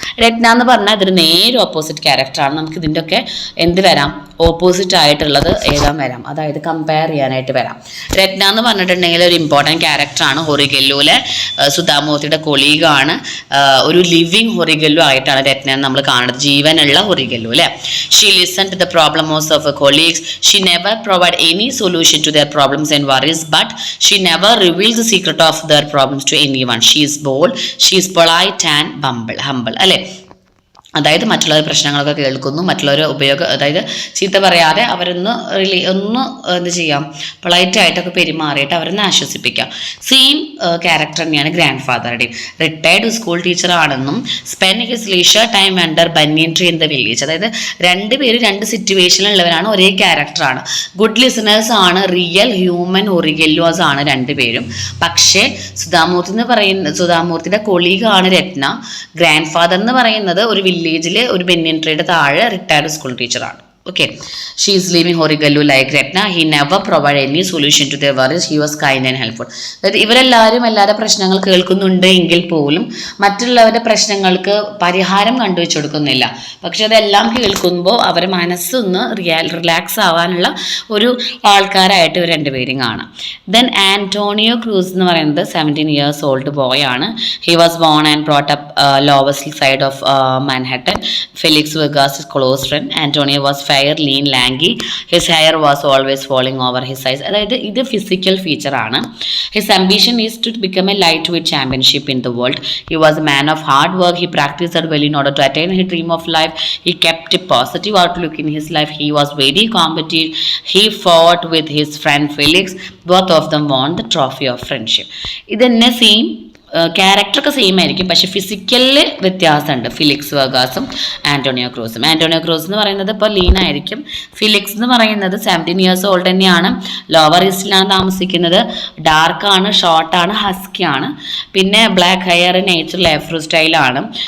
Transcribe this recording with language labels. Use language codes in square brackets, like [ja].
[ml] രത്ന എന്ന് പറഞ്ഞാൽ ഇതൊരു നേരെ ഓപ്പോസിറ്റ് ക്യാരക്ടറാണ്. നമുക്ക് ഇതിൻ്റെ ഒക്കെ എന്ത് വരാം, ഓപ്പോസിറ്റ് ആയിട്ടുള്ളത് എഴുതാൻ വരാം, അതായത് കമ്പയർ ചെയ്യാനായിട്ട് വരാം. രത്ന എന്ന് പറഞ്ഞിട്ടുണ്ടെങ്കിൽ ഒരു ഇമ്പോർട്ടൻറ്റ് ക്യാരക്ടറാണ്. ഹൊറിഗല്ലുവിലെ സുധാമൂർത്തിയുടെ കൊളീഗാണ്. ഒരു ലിവിങ് ഹൊറിഗല്ലു ആയിട്ടാണ് രത്ന നമ്മൾ കാണുന്നത്, ജീവനുള്ള ഹൊറിഗല്ലു അല്ലേ. [en] She listen to the problems of colleagues. She never provide any solution to their problems and worries, but she never reveals the secret of their problems to anyone. She is bold, she is polite and humble അല്ലേ. [ml] അതായത് മറ്റുള്ളവർ പ്രശ്നങ്ങളൊക്കെ കേൾക്കുന്നു, മറ്റുള്ളവർ അതായത് ചീത്ത പറയാതെ അവരൊന്ന് എന്ത് ചെയ്യാം, പൊളൈറ്റായിട്ടൊക്കെ പെരുമാറിയിട്ട് അവരൊന്ന് ആശ്വസിപ്പിക്കാം. സെയിം ക്യാരക്ടർ തന്നെയാണ് grand ഫാദറുടെയും. Retired school ടീച്ചറാണെന്നും [en] Spend his leisure time under banyan tree in the village. [ml] അതായത് രണ്ടുപേരും രണ്ട് സിറ്റുവേഷനിലുള്ളവരാണ്, ഒരേ ക്യാരക്ടറാണ്. ഗുഡ് ലിസണേഴ്സ് ആണ്, റിയൽ ഹ്യൂമൻ ഒറിഗല്ലോസ് ആണ് രണ്ടുപേരും. പക്ഷേ സുധാമൂർത്തിയുടെ കൊളീഗാണ് രത്ന. ഗ്രാൻഡ് ഫാദർ എന്ന് പറയുന്നത് ഒരു വില്ലേജിലെ ഒരു ബനിയൻ ട്രീയുടെ താഴെ റിട്ടയർഡ് സ്കൂൾ ടീച്ചറാണ്. [en] Okay, she is leaving Horigallu like Retna. He never provided any solution to their worries. He was kind and helpful. [ml] അതായത് ഇവരെല്ലാവരും എല്ലാവരുടെ പ്രശ്നങ്ങൾ കേൾക്കുന്നുണ്ട് എങ്കിൽ പോലും മറ്റുള്ളവരുടെ പ്രശ്നങ്ങൾക്ക് പരിഹാരം കണ്ടുവെച്ച് കൊടുക്കുന്നില്ല. പക്ഷെ അതെല്ലാം കേൾക്കുമ്പോൾ അവരുടെ മനസ്സൊന്ന് റിലാക്സ് ആവാനുള്ള ഒരു ആൾക്കാരായിട്ട് ഇവർ രണ്ടുപേരും കാണാം. ദെൻ ആന്റോണിയോ ക്രൂസ് എന്ന് പറയുന്നത് [en] 17 years old boy [ml] ആണ്. [en] He was born and brought up Lower East Side of Manhattan. Felix Vegas is close friend. Antonio was fair, lean, lanky. His hair was always falling over his eyes. [ml] അതായത് ഇത് physical feature ആണ്. [en] His ambition is to become a lightweight championship in the world. He was a man of hard work. He practiced well in order to attain his dream of life. He kept a positive outlook in his life. He was very competitive. He fought with his friend Felix. Both of them won the trophy of friendship. [ml] ഇതെന്നെ same ക്യാരക്ടറൊക്കെ same ആയിരിക്കും, പക്ഷെ ഫിസിക്കലിൽ വ്യത്യാസമുണ്ട്. Felix വെഗാസും Antonio ക്രൂസും. Antonio cruise എന്ന് പറയുന്നത് ഇപ്പോൾ lean ആയിരിക്കും. Felix എന്ന് പറയുന്നത് 17 years ഓൾഡ് തന്നെയാണ്, ലോവർ ഈസ്റ്റിലാണ് താമസിക്കുന്നത്, ഡാർക്കാണ്, ഷോർട്ടാണ്, ഹസ്കിയാണ്, പിന്നെ ബ്ലാക്ക് ഹെയർ, നേച്ചുറൽ ആഫ്രോ സ്റ്റൈലാണ്.